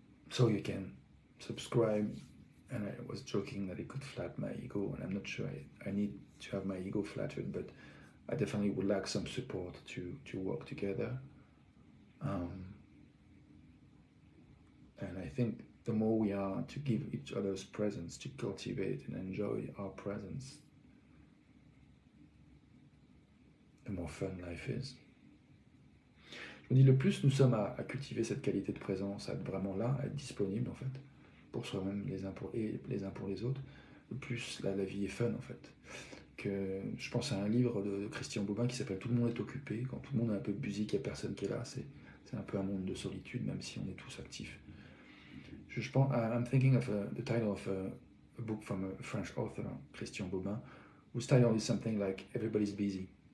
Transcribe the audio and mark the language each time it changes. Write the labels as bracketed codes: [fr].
[en] So you can subscribe, and I was joking that it could flatten my ego, and I'm not sure I need to have my ego flattered, but I definitely would like some support to work together. And I think the more we are to give each other's presence, to cultivate and enjoy our presence, the more fun life is. [fr] Je me dis, le plus nous sommes à cultiver cette qualité de présence, à être vraiment là, à être disponible en fait, pour soi-même, les uns pour les autres, le plus la vie est fun en fait. Je pense à un livre de Christian Bobin qui s'appelle « Tout le monde est occupé ». Quand tout le monde est un peu busy, qu'il n'y a personne qui est là, c'est un peu un monde de solitude, même si on est tous actifs. Je pense, [en] I'm thinking of the title of a book from a French author, Christian Bobin, whose title is something like "Everybody's Busy."